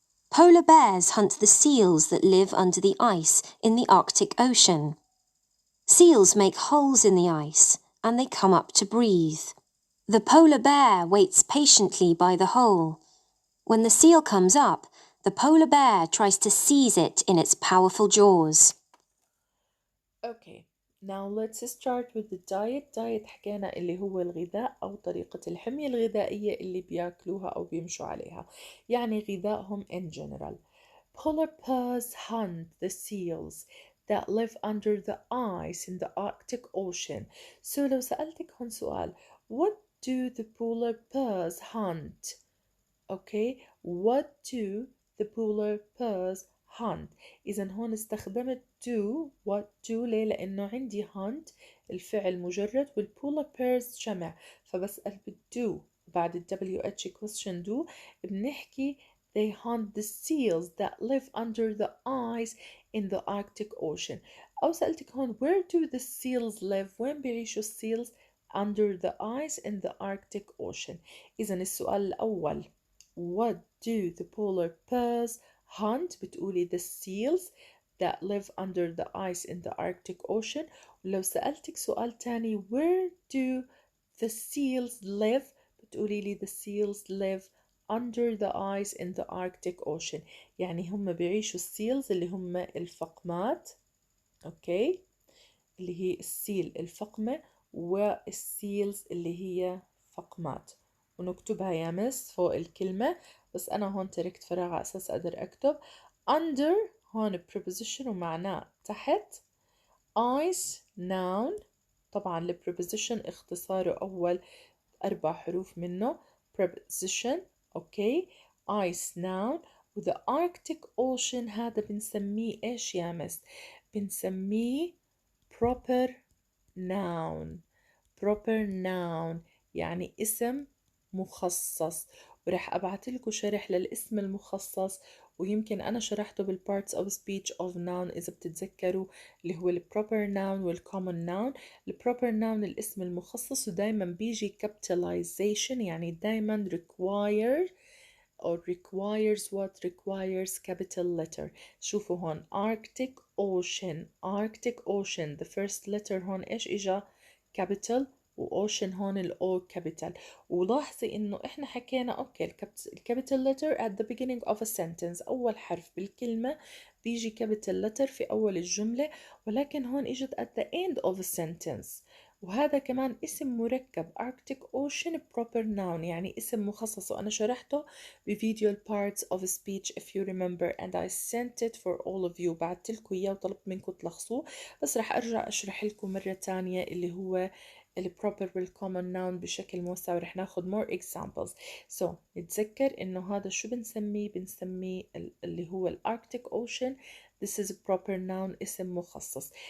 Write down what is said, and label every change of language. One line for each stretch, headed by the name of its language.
English: Polar bears hunt the seals that live under the ice in the Arctic Ocean. Seals make holes in the ice and they come up to breathe. The polar bear waits patiently by the hole. When the seal comes up, the polar bear tries to seize it in its powerful jaws. Okay, now let's start with the diet
Arabic: حكينا اللي هو الغذاء أو طريقة الحمية الغذائية اللي بياكلوها أو بيمشوا عليها، يعني غذائهم in general.
English: Polar bears hunt the seals that live under the ice in the Arctic Ocean. So
Arabic: لو سألتك هون سؤال
English: what do the polar bears hunt okay. What do the polar bears hunt؟
Arabic: إذا هون استخدمت
English: do. what do
Arabic: ليه؟ لأنه عندي
English: hunt الفعل مجرد والpolar bears جمع، فبسأل بالdo بعد ال WH question do بنحكي they hunt the seals that live under the ice in the Arctic Ocean.
Arabic: أو سألتك هون
English: where do the seals live؟
Arabic: وين بيعيشوا السيلز؟
English: under the ice in the Arctic Ocean.
Arabic: إذا السؤال الأول
English: what do the polar bears hunt؟
Arabic: بتقولي
English: the seals that live under the ice in the Arctic Ocean.
Arabic: ولو سألتك سؤال تاني
English: where do the seals live؟
Arabic: بتقولي لي
English: the seals live under the ice in the Arctic Ocean.
Arabic: يعني هم بيعيشوا السيلز اللي هم الفقمات، اوكي، اللي هي السيل الفقمة والسيلز اللي هي فقمات، ونكتبها يا مس فوق الكلمة. بس أنا هون تركت فراغ على أساس أقدر أكتب under هون preposition ومعناه تحت. ice noun، طبعا ال preposition اختصاره أول 4 حروف منه preposition، أوكي. ice noun. وthe Arctic Ocean هذا بنسميه إيش يا مس؟ بنسميه proper noun. proper noun يعني اسم مخصص، ورح أبعت لكم شرح للاسم المخصص، ويمكن أنا شرحته بالparts of speech of noun إذا بتتذكروا، اللي هو proper noun والcommon noun.
English: proper noun الاسم المخصص ودايما بيجي capitalization،
Arabic: يعني دايما
English: require or requires what requires capital letter.
Arabic: شوفوا هون
English: Arctic Ocean. Arctic Ocean the first letter
Arabic: هون إيش إجا؟
English: capital، وأوشن هون الأو capital.
Arabic: ولاحظي إنه إحنا حكينا أوكي الكابيتال letter at the beginning of a sentence، أول حرف بالكلمة بيجي capital letter في أول الجملة، ولكن هون إجت at the end of a sentence. وهذا كمان اسم مركب
English: Arctic Ocean proper noun يعني
Arabic: اسم مخصص، وأنا شرحته بفيديو
English: parts of speech if you remember and I sent it for all of you.
Arabic: بعت لكم إياه وطلبت منكم تلخصوه، بس رح أرجع أشرح لكم مرة تانية اللي هو ال proper وال common noun بشكل موسع، ورح ناخد
English: more examples.
Arabic: so نتذكر إنه هذا شو بنسميه؟ بنسميه اللي هو ال Arctic Ocean.
English: This is a proper noun
Arabic: اسم مخصص.